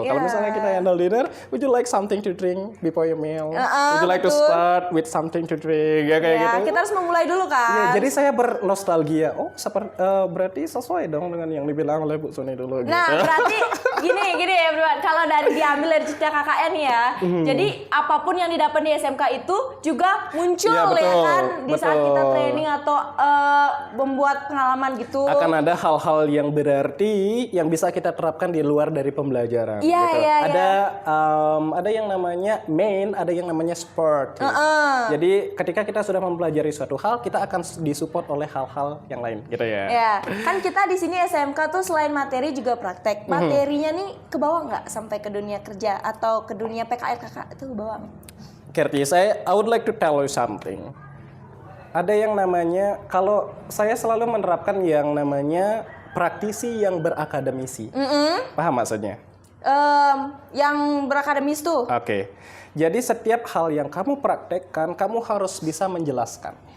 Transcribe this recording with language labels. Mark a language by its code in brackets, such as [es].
[id] Kalau misalnya kita [en] handle dinner, would you like something to drink before your meal? Would you like to [id] betul. [en] start with something to drink? [id] Ya kayak Ya, gitu. kita harus memulai dulu Ya, kan. jadi saya bernostalgia. Berarti sesuai dong dengan yang dibilang oleh Bu Suni dulu. Nah, gitu. berarti gini ya, bro. kalau diambil dari cerita kakaknya nih ya. Jadi apapun yang didapat di SMK itu juga muncul Iya, betul, ya kan di saat betul. kita training atau membuat pengalaman gitu. Akan ada hal-hal yang berarti yang bisa kita terapkan di luar dari pembelajaran. Iya, gitu. iya, Ada yang namanya main, ada yang namanya sport. Gitu. Jadi ketika kita sudah mempelajari suatu hal, kita akan disupport oleh hal-hal yang lain, gitu ya. Ya, kan kita di sini SMK tuh selain materi juga praktek. Materinya nih ke bawah nggak sampai ke dunia kerja atau ke dunia PKL kakak itu ke bawah nggak? [en] Kerti, I would like to tell you something. [id] Ada yang namanya, kalau saya selalu menerapkan yang namanya praktisi yang berakademisi. Paham maksudnya? Yang berakademis tuh. Oke. Jadi setiap hal yang kamu praktekkan, kamu harus bisa menjelaskan.